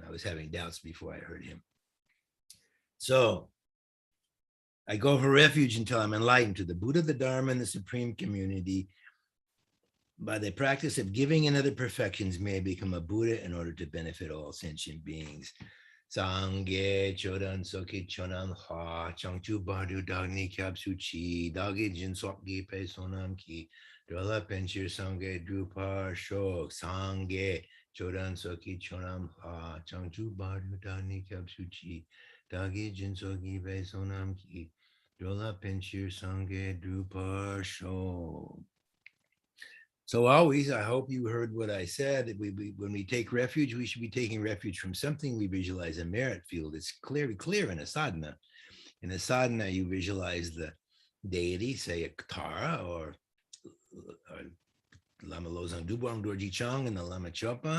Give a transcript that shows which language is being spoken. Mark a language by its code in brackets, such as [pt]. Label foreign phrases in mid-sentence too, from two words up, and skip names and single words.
[en] I was having doubts before I heard him. So I go for refuge until I'm enlightened to the Buddha, the Dharma, and the Supreme Community. By the practice of giving and other perfections, may I become a Buddha in order to benefit all sentient beings. [bo] སངས་རྒྱས་ཆོས་དང་ཚོགས་ཀྱི་མཆོག་རྣམས་ལ། བྱང་ཆུབ་བར་དུ་བདག་ནི་སྐྱབས་སུ་མཆི། བདག་གིས་སྦྱིན་སོགས་བགྱིས་པའི་བསོད་ནམས་ཀྱིས། འགྲོ་ལ་ཕན་ཕྱིར་སངས་རྒྱས་འགྲུབ་པར་ཤོག། སངས་རྒྱས་ཆོས་དང་ཚོགས་ཀྱི་མཆོག་རྣམས་ལ། བྱང་ཆུབ་བར་དུ་བདག་ནི་སྐྱབས་སུ་མཆི། བདག་གིས་སྦྱིན་སོགས་བགྱིས་པའི་བསོད་ནམས་ཀྱིས། འགྲོ་ལ་ཕན་ཕྱིར་སངས་རྒྱས་འགྲུབ་པར་ཤོག. [en] So always, I hope you heard what I said. When we take refuge, we should be taking refuge from something we visualize a merit field. It's clear in a sadhana. In a sadhana, you visualize the deity, say a Tara or Lama Losang Dubang Dorji Chang and the Lama Chopa.